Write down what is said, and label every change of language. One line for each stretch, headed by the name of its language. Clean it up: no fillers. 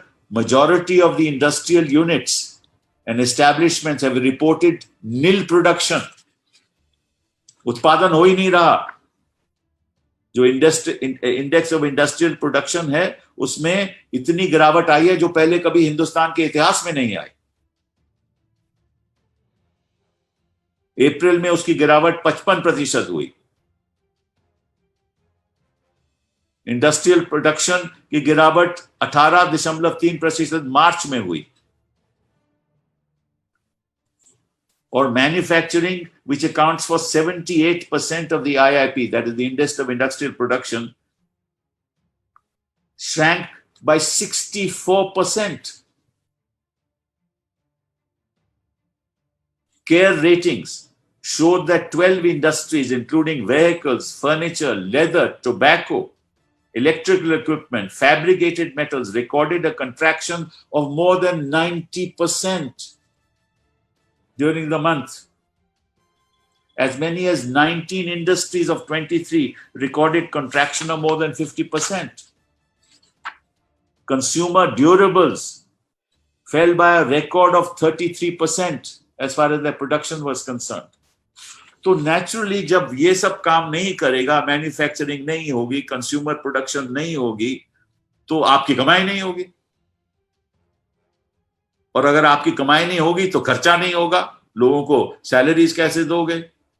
English: Majority of the industrial units and establishments have reported nil production.
Hindi: उत्पादन हो ही नहीं रहा। जो इंडेक्स ऑफ इंडस्ट्रियल प्रोडक्शन है उसमें इतनी गिरावट आई है जो पहले कभी हिंदुस्तान के इतिहास में नहीं आई। अप्रैल में उसकी गिरावट 55% हुई। इंडस्ट्रियल प्रोडक्शन की गिरावट 18.3% मार्च में हुई, और manufacturing,
English: which accounts for 78% of the IIP, that is the index of industrial production, shrank by 64%. CARE ratings showed that 12 industries, including vehicles, furniture, leather, tobacco, electrical equipment, fabricated metals, recorded a contraction of more than 90% during the month. As many as 19 industries of 23 recorded contraction of more than 50%. Consumer durables fell by a record of 33% as far as their production was concerned.
Hindi: तो naturally जब ये सब काम नहीं करेगा, manufacturing नहीं होगी, consumer production नहीं होगी, तो आपकी कमाई नहीं होगी, और अगर आपकी कमाई नहीं होगी तो खर्चा नहीं होगा। लोगों को सैलरीज कैसे दोगे?